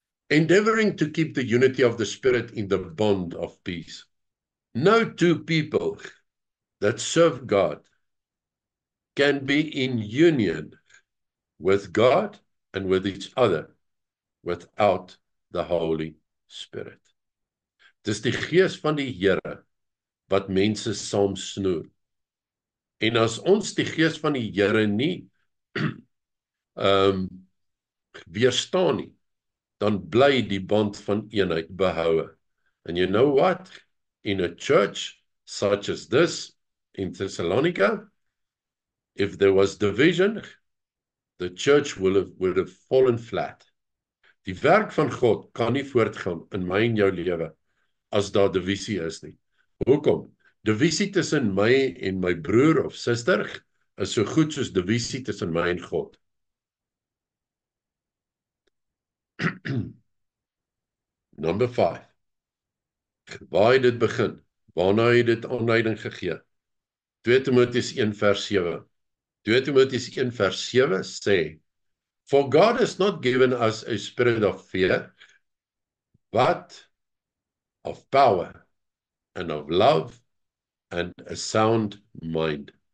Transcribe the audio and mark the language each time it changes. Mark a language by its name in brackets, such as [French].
[English] Endeavoring to keep the unity of the Spirit in the bond of peace. No two people that serve God can be in union with God and with each other without the Holy Spirit. [Afrikaans] Dis die Gees van die Here wat mense saam snoer. En as ons die gees van die Here nie weerstaan nie, dan bly die band van eenheid behoue. [English] And you know what? In a church such as this in Thessalonica, if there was division, the church would have fallen flat. [Afrikaans] Die werk van God kan nie voortgaan in my en jou lewe as daar divisie is nie. Hoekom? Divisie tussen my en my broer of suster is so goed soos divisie tussen my en God. [English] Number 5. [Afrikaans] Waar het dit begin? Waarna het dit aanleiding gegee? 2 Timoteus 1 vers 7. 2 Timoteus 1 vers 7 sê, [English] For God has not given us a spirit of fear, but of power and of love and a sound mind.